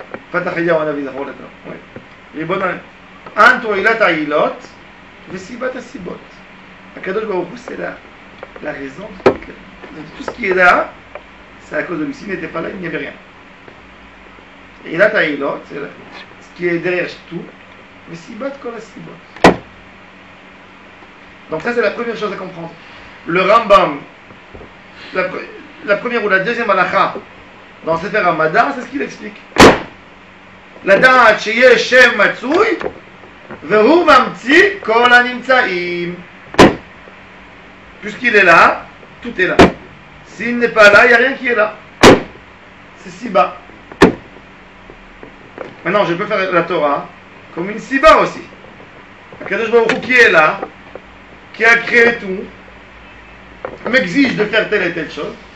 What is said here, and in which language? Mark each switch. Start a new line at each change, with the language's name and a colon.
Hebrew: פתח אליהו הנביא זכור לתנו. ריבון אנטו עילת העילות וסיבת הסיבות. הקדוש ברוך הוא
French: c'est la raison de tout ce qui est là, c'est à cause de lui. S'il n'était pas là, il n'y avait rien.
Hebrew: עילת העילות,
French: c'est ce qui est derrière tout,
Hebrew: וסיבת כל הסיבות.
French: Donc ça c'est la première chose à comprendre. Le Rambam, la première ou la deuxième halakha dans Sefer Hamadar, c'est ce qu'il explique.
Hebrew: לדעת שיש שם מצוי והוא ממציא כל הנמצאים.
French: Puisqu'il est là, tout est là. S'il n'est pas là, il n'y a rien qui est là. C'est Siba. Maintenant, je peux faire la Torah comme une Siba aussi. Akadosh Baruch Hu qui est là, qui a créé tout, m'exige de faire telle et telle chose.